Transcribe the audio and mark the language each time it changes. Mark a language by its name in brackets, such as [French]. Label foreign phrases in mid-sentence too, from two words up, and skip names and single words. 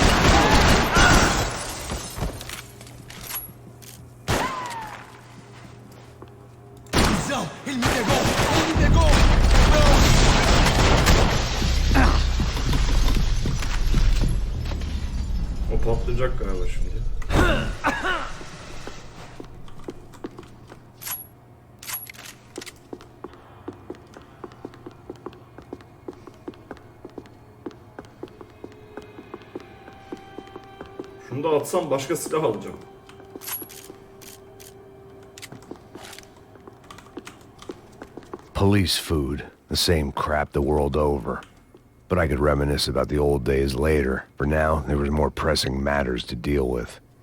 [Portuguese] Visão! Ele me pegou! Ele me pegou! [Turkish] O patlayacak galiba şimdi. Şunu da atsam başka silah alacağım. [English] Police food, the same crap the world over. But I could reminisce about the old days later. For now, there was more pressing matters to deal with.